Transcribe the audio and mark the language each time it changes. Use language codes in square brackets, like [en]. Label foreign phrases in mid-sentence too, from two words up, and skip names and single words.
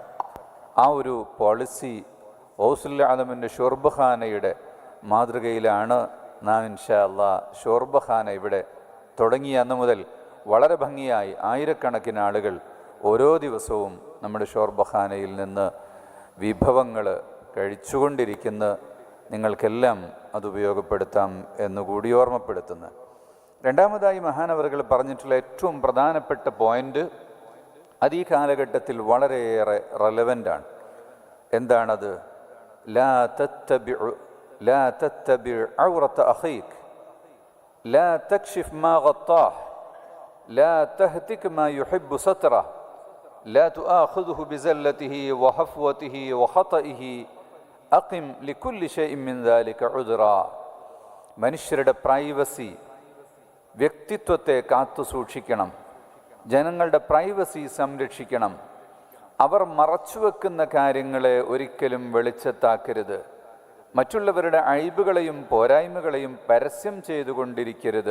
[ml] ആ ഒരു പോളിസി ഔസുൽ-ആദമിൻ്റെ ഷുർബഖാനയുടെ മാതൃകയിലാണ് നാം [ar] إن شاء الله [ml] ഷുർബഖാന ഇവിടെ തുടങ്ങിയ അന്ന് മുതൽ വളരെ ഭംഗിയായി ആയിരക്കണക്കിന് ആളുകൾ ഓരോ ദിവസവും നമ്മുടെ ഷുർബഖാനയിൽ നിന്ന് വിഭവങ്ങൾ കഴിച്ചുകൊണ്ടിരിക്കുന്ന നിങ്ങൾക്കെല്ലാം അത് ഉപയോഗപ്പെടുത്താം എന്നുകൂടി ഓർമ്മപ്പെടുത്തുന്നു. രണ്ടാമതായി മഹാനവറുകൾ പറഞ്ഞിട്ടുള്ള ഏറ്റവും പ്രധാനപ്പെട്ട പോയിന്റ് അത് ഈ കാലഘട്ടത്തിൽ വളരെയേറെ റെലവൻ്റാണ്. എന്താണത്? [ar] لا تتبع عورة أخيك لا تكشف ما غطاه لا تهتك ما يحب ستره لا تؤاخذه بزلته وهفوته وخطئه أقم لكل شيء من ذلك عذرا. [ml] മനുഷ്യരുടെ പ്രൈവസി, വ്യക്തിത്വത്തെ കാത്തു സൂക്ഷിക്കണം. ജനങ്ങളുടെ പ്രൈവസി സംരക്ഷിക്കണം. അവർ മറച്ചുവെക്കുന്ന കാര്യങ്ങളെ ഒരിക്കലും വെളിച്ചത്താക്കരുത്. മറ്റുള്ളവരുടെ അഴിബുകളെയും പോരായ്മകളെയും പരസ്യം ചെയ്തുകൊണ്ടിരിക്കരുത്.